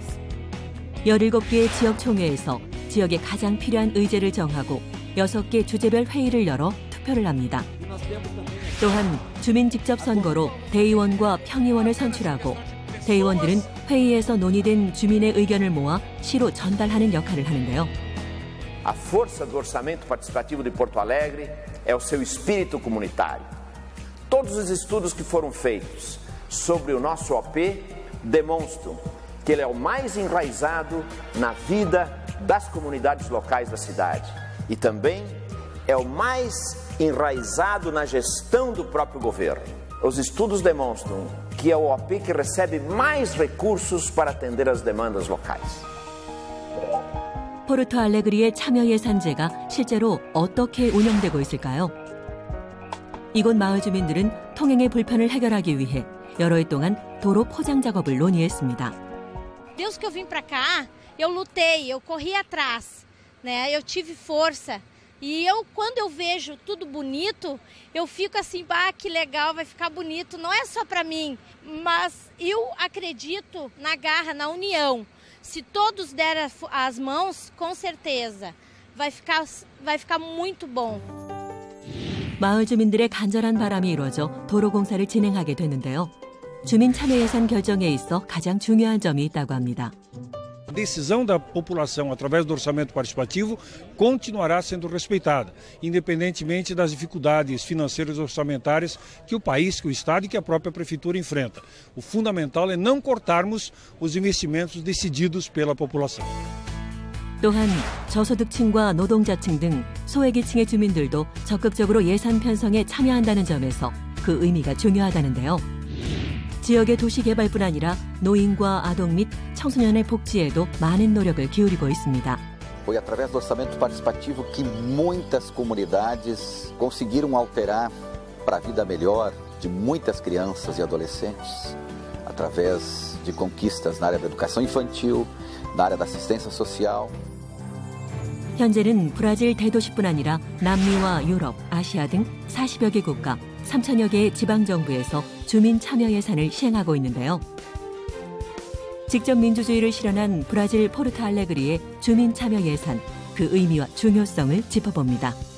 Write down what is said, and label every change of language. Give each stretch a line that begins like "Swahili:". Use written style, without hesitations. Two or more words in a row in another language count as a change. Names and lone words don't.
Korean: 17개의 지역총회에서 지역에 가장 필요한 의제를 정하고 6개 주제별 회의를 열어 투표를 합니다. 또한 주민 직접 선거로 대의원과 평의원을 선출하고 대의원들은 회의에서 논의된 주민의 의견을 모아 시로 전달하는 역할을 하는데요.
Portuguese: A força do orçamento participativo de Porto Alegre é o seu espírito comunitário. Todos os estudos que foram feitos sobre o nosso OP demonstram que ele é o mais enraizado na vida das comunidades locais da cidade e também é o mais enraizado na gestão do próprio governo. Os estudos demonstram que é o OP que recebe mais recursos para atender as demandas locais.
Korean: 포르토 알레그리의 참여예산제가 실제로 어떻게 운영되고 있을까요? 이곳 마을 주민들은 통행의 불편을 해결하기 위해 여러 해 동안 도로 포장 작업을 논의했습니다.
Portuguese: Desde que eu vim para cá, eu lutei, eu corri atrás, né? Eu tive força E quando eu vejo tudo bonito, eu fico assim, que legal, vai ficar bonito. Não é só para mim, mas eu acredito na garra, na união. Se todos derem as mãos, com certeza, vai ficar muito bom.
Korean: 마을 주민들의 간절한 바람이 이루어져 도로 공사를 진행하게 됐는데요. 주민 참여 예산 결정에 있어 가장 중요한 점이 있다고 합니다.
Portuguese: A decisão da população através do orçamento participativo continuará sendo respeitada, independentemente das dificuldades financeiras e orçamentárias que o país, que o Estado e que a própria Prefeitura enfrenta. O fundamental é não cortarmos os investimentos decididos pela população.
Korean: 또한 저소득층과 노동자층 등 소외계층의 주민들도 적극적으로 예산 편성에 참여한다는 점에서 그 의미가 중요하다는데요. 지역의 도시개발뿐 아니라 노인과 아동 및 청소년의 복지에도 많은 노력을 기울이고 있습니다.
Portuguese: Foi através do orçamento participativo que muitas comunidades conseguiram alterar para a vida melhor de muitas crianças e adolescentes, através de conquistas na área da educação infantil, na área da assistência social.
Korean: 현재는 브라질 대도시뿐 아니라 남미와 유럽, 아시아 등 40여 개 국가, 3천여 개의 지방정부에서 주민 참여 예산을 시행하고 있는데요. 직접 민주주의를 실현한 브라질 포르토 알레그리의 주민 참여 예산, 그 의미와 중요성을 짚어봅니다.